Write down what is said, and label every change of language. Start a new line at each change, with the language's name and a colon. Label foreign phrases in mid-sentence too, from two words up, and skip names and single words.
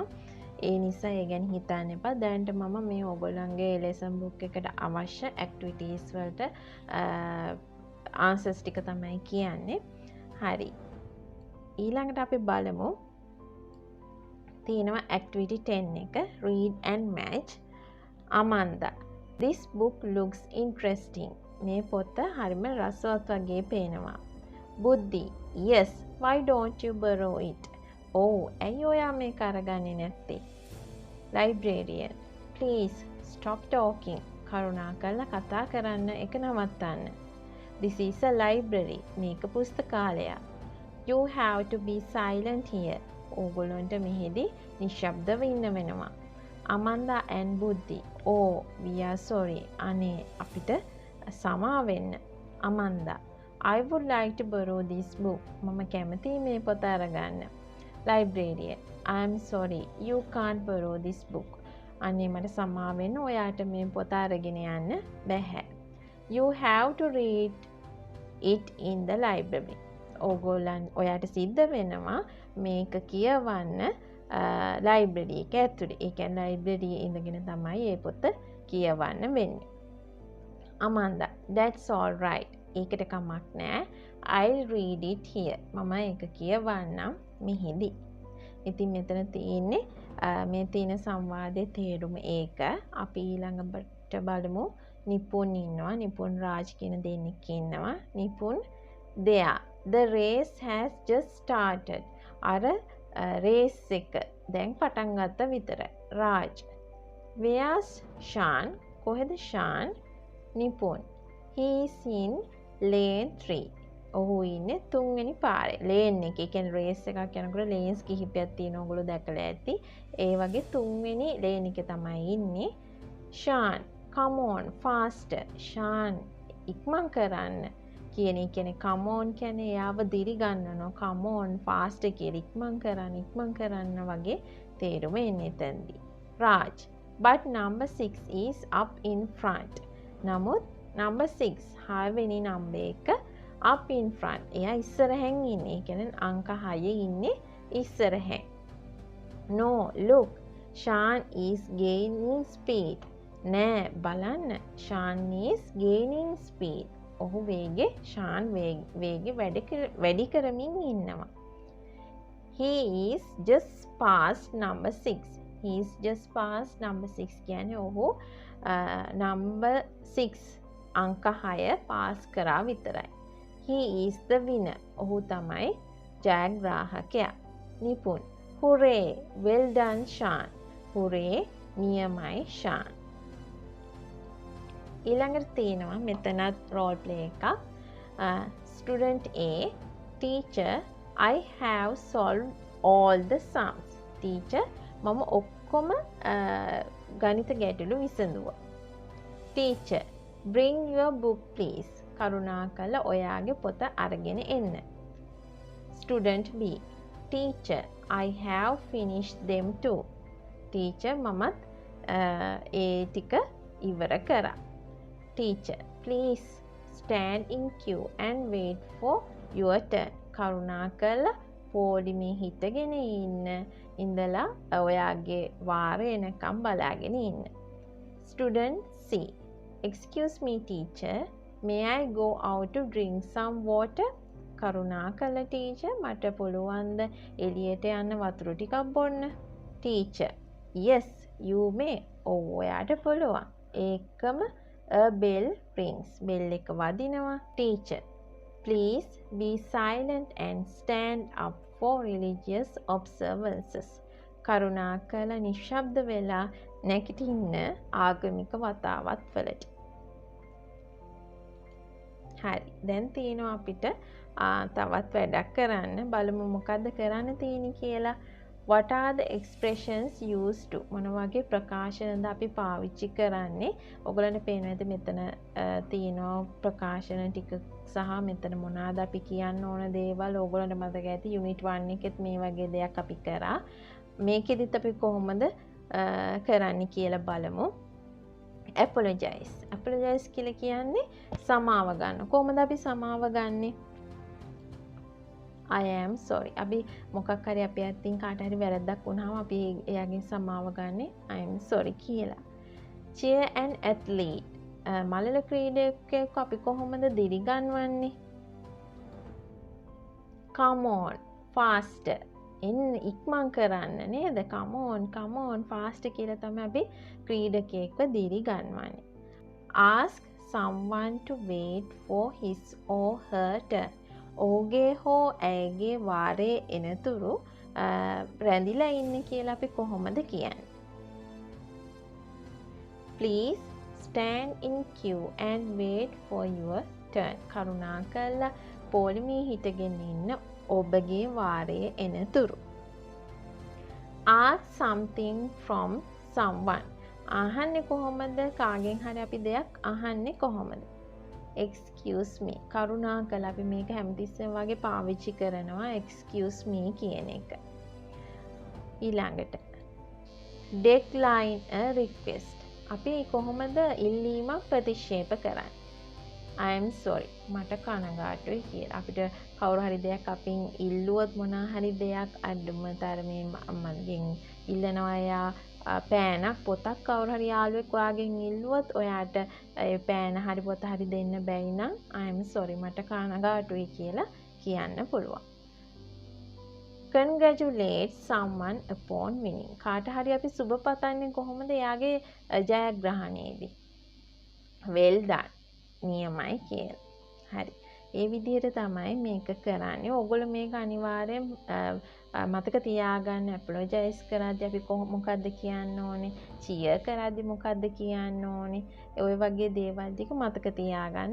Sinhala: ඒ නිසා ඒ ගැන හිතන්න එපා. දැන්ට මම මේ ඕගොල්ලන්ගේ
English: lesson book
Sinhala: එකට අවශ්‍ය ඇක්ටිවිටීස් වලට ආන්සර්ස් ටික තමයි කියන්නේ. හරි. ඊළඟට අපි බලමු තියෙනවා activity 10 එක
English: read and match. Amanda, this book looks interesting.
Sinhala: මේ පොත හරිම රසවත් වගේ පේනවා.
English: Buddhi, yes, why don't you borrow it?
Sinhala: ඇයි ඔයා මේක අරගන්නේ නැත්තේ?
English: Librarian, please stop talking.
Sinhala: කරුණාකරලා කතා කරන්න එක නවත්තන්න.
English: This is a library.
Sinhala: මේක පුස්තකාලයක්.
English: You have to be silent here.
Sinhala: ඕගොල්ලන්ට මෙහෙදි නිශ්ශබ්දව ඉන්න වෙනවා.
English: Amanda and Buddhi, we are sorry.
Sinhala: අනේ අපිට සමා වෙන්න.
English: Amanda, I would like to borrow this book.
Sinhala: මම කැමතියි මේ පොත අරගන්න.
English: Librarian, I'm sorry, you can't borrow this book.
Sinhala: අනේ මට සමාව වෙන්න, ඔයාට මේ පොත අරගෙන යන්න බැහැ.
English: You have to read it in the library.
Sinhala: ඔයාට සිද්ධ වෙනවා මේක කියවන්න ලයිබ්‍රරි එක ඇතුලේ. ඒ කියන්නේ ලයිබ්‍රරි ඉඳගෙන තමයි මේ පොත කියවන්න වෙන්නේ.
English: Amanda, that's all right.
Sinhala: ඒකට කමක් නෑ.
English: I'll read it here.
Sinhala: මම ඒක කියවන්නම් මෙහිදී. ඉතින් මෙතන තියෙන්නේ මේ තියෙන සංවාදයේ තේරුම ඒක. අපි ඊළඟට බලමු. නිපුන් ඉන්නවා. නිපුන් රාජ් කියන දෙන්නෙක් ඉන්නවා. නිපුන් there.
English: The race has just started.
Sinhala: අර රේස් එක දැන් පටන් ගත්ත විතරයි. රාජ්.
English: Where's Shan?
Sinhala: කොහෙද ෂාන්?
English: නිපුන්. He is in lane 3.
Sinhala: ඔහු ඉන්නේ 3 වෙනි පාරේ. ලේන් එක. ඒ කියන්නේ රේස් එකක් යනකොට ලේන්ස් කිහිපයක් තියෙනවා. ඔයගොල්ලෝ දැකලා ඇති. ඒ වගේ 3 වෙනි ලේන් එකේ තමයි ඉන්නේ.
English: Shan, come on faster. Shan,
Sinhala: ඉක්මන් කරන්න. කියන්නේ
English: come on
Sinhala: කියන්නේ එයාව දිරි ගන්නනවා.
English: come on faster
Sinhala: කියලා ඉක්මන් කරන්න වගේ තේරුම එන්නේ එතනදී. රාජ්,
English: but number 6 is up in front.
Sinhala: නමුත් number 6 6 වෙනි නම්බර් එක
English: up in front.
Sinhala: එයා ඉස්සරහෙන් ඉන්නේ. ඒ කියන්නේ අංක 6 ඉන්නේ ඉස්සරහෙන්.
English: No, look. Shan is gaining speed.
Sinhala: නෑ බලන්න.
English: Shan is gaining speed.
Sinhala: ඔහු ෂාන් වේගෙ වැඩි කරමින් ඉන්නවා.
English: He is just past number 6. He is just past number 6
Sinhala: කියන්නේ ඔහු number 6 අංක 6 පාස් කරා විතරයි.
English: He is the winner.
Sinhala: ඔහු තමයි ජයග්‍රාහකයා. නිපුන්.
English: Hooray! Well done, Shan. Hooray!
Sinhala: නියමයි ෂාන්. ඊළඟට තියෙනවා මෙතනත්
English: role play
Sinhala: එකක්.
English: Student A, teacher, I have solved all the sums. Teacher,
Sinhala: මම ඔක්කොම ගණිත ගැටලු විසඳුවා.
English: Teacher, bring your book please.
Sinhala: කරුණාකරලා ඔයාගේ පොත අරගෙන එන්න.
English: Student B, teacher, I have finished them too. Teacher,
Sinhala: මමත් ඒ ටික ඉවර කරා.
English: Teacher, please stand in queue and wait for your turn.
Sinhala: කරුණාකරලා පොඩිමේ හිටගෙන ඉඳලා ඔයාගේ වාර එනකම් බලාගෙන ඉන්න.
English: Student C, excuse me teacher, may I go out to drink some water?
Sinhala: කරුණාකරලා teacher, මට පුළුවන්ද එළියට යන්න වතුර ටිකක් බොන්න?
English: Teacher, yes you may.
Sinhala: ඔයාට පුළුවන්. ඒකම
English: a bell rings.
Sinhala: bell එක වදිනවා.
English: Teacher, please be silent and stand up for religious observances.
Sinhala: කරුණාකරලා නිශ්ශබ්ද වෙලා නැගිටින්න ආගමික වතාවත් වලට. හරි. දැන් තියෙනවා අපිට තවත් වැඩක් කරන්න. බලමු මොකද්ද කරන්න තියෙන්නේ කියලා.
English: What are the expressions used to?
Sinhala: මොන වගේ ප්‍රකාශනද අපි පාවිච්චි කරන්නේ? ඔයගලන්ට පේනවා ඇති මෙතන තියෙනවා ප්‍රකාශන ටික සහ මෙතන මොනවාද අපි කියන්න ඕන දේවල්. ඔයගලන්ට මතක ඇති යුනිට් 1 එකෙත් මේ වගේ දෙයක් අපි කරා. මේකෙදිත් අපි කොහොමද කරන්නේ කියලා බලමු. apologize. apologize කියලා කියන්නේ සමාව ගන්න. කොහොමද අපි සමාව ගන්නෙ?
English: I am sorry.
Sinhala: අපි මොකක් හරි අපේ අතින් කාට හරි වැරද්දක් වුණාම අපි එයාගෙන් සමාව ගන්නෙ
English: I am sorry
Sinhala: කියලා.
English: cheer an athlete.
Sinhala: මලල ක්‍රීඩකයෙක් අපි කොහොමද දිරිගන්වන්නේ?
English: come on faster.
Sinhala: එන්න ඉක්මන් කරන්න නේද?
English: come on faster
Sinhala: කියලා තමයි අපි ක්‍රීඩකයෙක්ව දිරිගන්වන්නේ.
English: ask someone to wait for his or her turn.
Sinhala: ඔහුගේ හෝ ඇයගේ වාරේ එනතුරු රැඳිලා ඉන්න කියලා අපි කොහොමද කියන්නේ?
English: Please stand in queue and wait for your turn.
Sinhala: කරුණාකරලා පොලිමේ හිටගෙන ඉන්න ඔබගේ වාරේ එනතුරු.
English: Ask something from someone.
Sinhala: අහන්නේ කොහොමද? කාගෙන් හරි අපි දෙයක් අහන්නේ කොහොමද?
English: excuse me.
Sinhala: කරුණාකරලා අපි මේක හැමතිස්සෙම වගේ පාවිච්චි කරනවා
English: excuse me
Sinhala: කියන එක. ඊළඟට
English: decline a request.
Sinhala: අපි කොහොමද ඉල්ලීමක් ප්‍රතික්ෂේප කරන්නේ?
English: I am sorry.
Sinhala: මට කනගාටුයි කියලා. අපිට කවුරු හරි දෙයක් අපින් ඉල්ලුවොත් මොනවා හරි දෙයක් අඩුම තරමේ මගෙන් ඉල්ලනවා එයා පෑනක් පොතක් කවුරු හරි යාළුවෙක් ඔයාගෙන් ඉල්ලුවොත් ඔයාට ඒ පෑන හරි පොත හරි දෙන්න බැයි නම්
English: I am sorry
Sinhala: මට කනගාටුයි කියලා කියන්න පුළුවන්.
English: Congratulate someone upon winning.
Sinhala: කාට හරි අපි සුබ පතන්නේ කොහොමද එයාගේ ජයග්‍රහණයේදී?
English: Well done.
Sinhala: නියමයි කියලා. හරි. ඒ විදිහට තමයි මේක කරන්නේ. ඕගොල්ලෝ මේක අනිවාර්යෙන් මතක තියාගන්න. අපොලොජයිස් කරද්දී අපි මොකද්ද කියන්න ඕනේ? චියර් කරද්දී මොකද්ද කියන්න ඕනේ? ඔය වගේ දේවල් ටික මතක තියාගන්න.